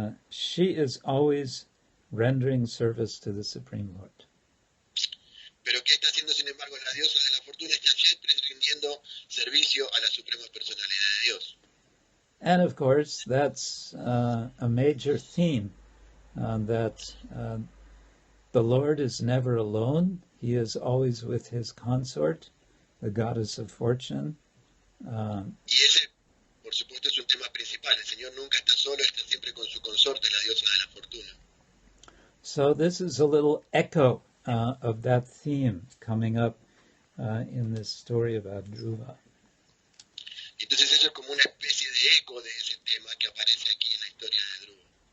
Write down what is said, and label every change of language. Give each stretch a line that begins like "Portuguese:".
English: She is always rendering service to the Supreme Lord.
Spanish: Pero ¿qué está haciendo, sin embargo, la diosa de la fortuna? Está siempre rindiendo servicio a la suprema personalidad de Dios.
English: And of course, that's a major theme, that the Lord is never alone. He is always with his consort, the goddess of fortune.
Spanish: Y ese, por supuesto, es un tema principal. El Señor nunca está solo, está siempre con su consorte, la diosa de la fortuna.
English: So this is a little echo of that theme coming up in this story about Dhruva.
Spanish: Entonces eso es como una especie de eco de ese tema que aparece aquí en la historia de Dhruva.